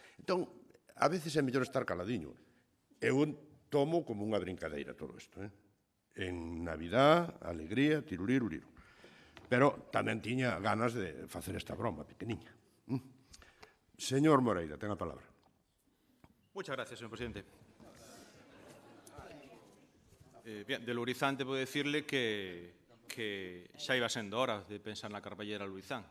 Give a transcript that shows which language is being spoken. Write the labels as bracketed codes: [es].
[gl] Entón, a veces é mellor estar caladiño. Eu tomo como unha brincadeira todo isto. [es] En Navidad, alegría, tiruriru. [gl] Pero tamén tiña ganas de facer esta broma pequeniña. Señor Moreira, ten a palabra. [es] Muchas gracias, señor presidente. [gl] Bien, de Lourizán te puedo decirle que xa iba sendo hora de pensar na Carballera Lourizán.